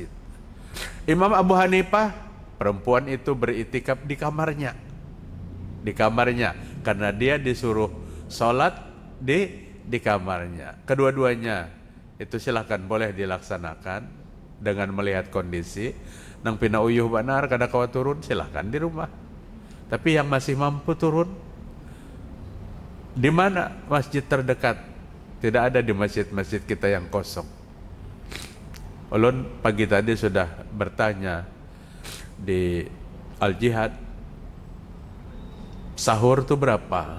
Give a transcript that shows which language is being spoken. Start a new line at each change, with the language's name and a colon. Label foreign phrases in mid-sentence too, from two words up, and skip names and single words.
Indonesian: Imam Abu Hanifah, perempuan itu beriktikaf di kamarnya. Karena dia disuruh sholat di kamarnya. Kedua-duanya itu silahkan boleh dilaksanakan dengan melihat kondisi.
Banjar: Nang pina uyuh banar kada kawa turun,
Indonesian: silahkan di rumah. Tapi yang masih mampu turun, di mana masjid terdekat? Tidak ada di masjid-masjid kita yang kosong. Ulun pagi tadi sudah bertanya di Al-Jihad, sahur tuh berapa?